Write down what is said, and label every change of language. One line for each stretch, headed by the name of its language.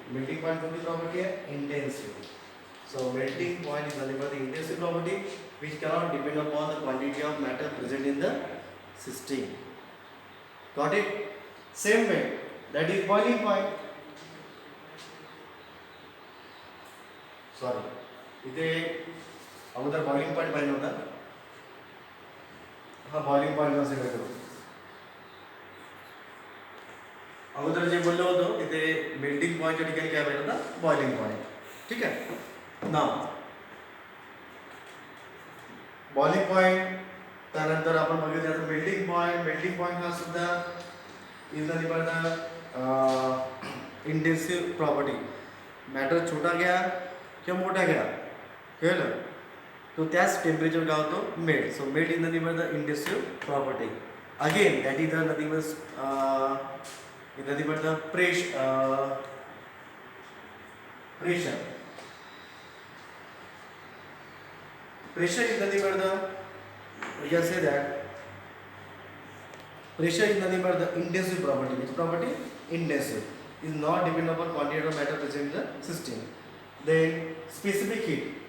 English: Melting point
Marathi: कोणती property है?
English: Intensive. So melting point is nothing but the intensive property which cannot depend upon the quantity of matter present in the system. Got it? Same way, that is boiling point.
Marathi: Sorry, इथे अगोदर boiling point पाहिजे होता. हा boiling point नसेल करू. अगोदर जे बोललो होतो तिथे मेल्टिंग पॉइंटच्या ठिकाणी काय पाहिजे होता बॉइलिंग पॉइंट. ठीक आहे. नाव बॉइलिंग पॉइंट त्यानंतर आपण बघितलं आता मेल्टिंग पॉइंट हा सुद्धा
English: Is nothing but the intensive property.
Marathi: Matter छोटा घ्या किंवा मोठा घ्या, कळलं, तो त्याच टेम्परेचर काय होतो melt.
English: So melt is nothing but the intensive property. Again that is the nothing but nothing but the pressure. Pressure is nothing but the, we can say that pressure is nothing but the intensive property. Which property? Intensive. is not dependent upon quantity of matter present in the system. Then specific heat.